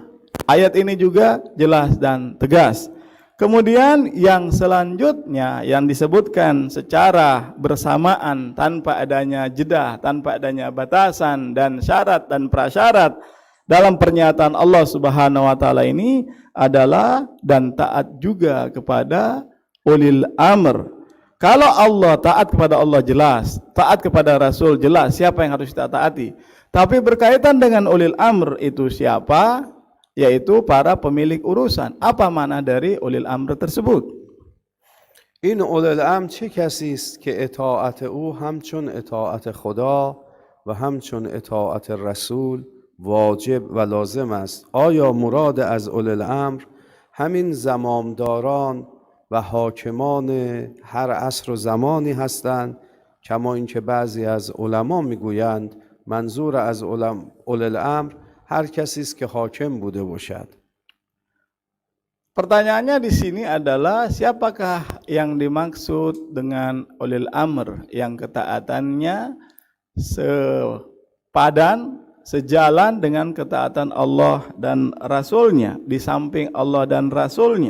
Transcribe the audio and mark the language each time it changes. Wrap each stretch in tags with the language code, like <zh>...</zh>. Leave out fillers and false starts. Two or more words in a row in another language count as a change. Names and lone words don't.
<id>Ayat ini juga jelas dan tegas. Kemudian yang selanjutnya yang disebutkan secara bersamaan tanpa adanya jeda, tanpa adanya batasan dan syarat dan prasyarat dalam pernyataan</id> <ar>الله سبحانه و تعالى</ar> <id>ini adalah dan taat juga kepada ulil amr. Kalau Allah, taat kepada Allah jelas, taat kepada Rasul jelas siapa yang harus kita taati. Tapi berkaitan dengan ulil amr itu siapa? Yaitu para pemilik urusan. Apa makna dari ulil amr tersebut?</id> <fa>این اولی الامر چه کسی است که اطاعت او همچون اطاعت خدا و همچون اطاعت رسول واجب و لازم است؟ آیا مراد از اولی الامر همین زمامداران و حاکمان هر عصر و زمانی هستند، کما اینکه بعضی از علما میگویند منظور از اولی الامر هر کسی است که حاکم بوده باشد؟</fa> <id>Pertanyaannya di sini adalah siapakah yang dimaksud dengan ulil amr yang ketaatannya sepadan, sejalan dengan ketaatan Allah dan Rasulnya, di samping Allah dan Rasulnya.</id>